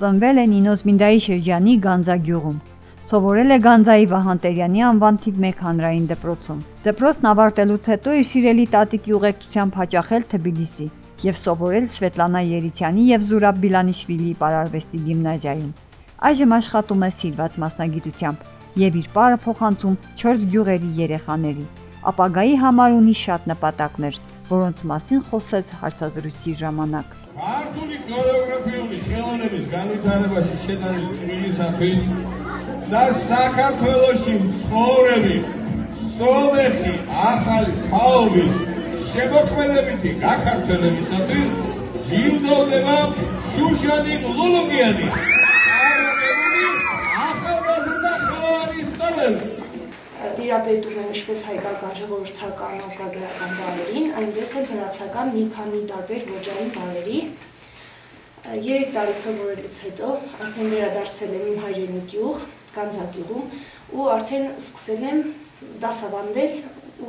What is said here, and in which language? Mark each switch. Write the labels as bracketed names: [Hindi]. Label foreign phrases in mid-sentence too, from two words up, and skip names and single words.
[Armenian] է Նինոզմինդայի շրջանի Գանձագյուղում։ Սովորել է Գանձայի Վահան Տերյանի անվան թիվ 1 հանրային դպրոցում։ Դպրոցն ավարտելուց հետո իր սիրելի տատիկի ուղեկցությամբ հաճախել Թբիլիսի եւ սովորել Սվետլանա Երիցյանի եւ Զուրաբ Բիլանիշվիլիի պարարվեստի գիմնազիայում։ Այժմ աշխատում է սիրված մասնագիտությամբ եւ իր պարը փոխանցում 4 գյուղերի երեխաների։ Ապագայի համար ունի շատ նպատակներ, որոնց մասին խոսեց հարցազրույցի ժամանակ։ [Georgian] ქართული ქორეოგრაფიული ხელოვნების განვითარებაში შეტანილი წვლილისათვის და საქართველოში მცხოვრები სომეხი ახალი თაობის შემოქმედებითი გაქართველებისათვის ჯილდოვდება შუშანიკ ლულუկიანი. [Armenian] Տիրապետում եմ ինչպես հայկական ժողովրդական ազգագրական բառերին, այնպես էլ հրացական մի քանի տարբեր ոճային բառերի։ 3 տարի սովորելուց հետո արդեն վերադարձել եմ իմ հայրենի գյուղ, Գանձագյուղում, ու արդեն սկսել եմ դասավանդել, ու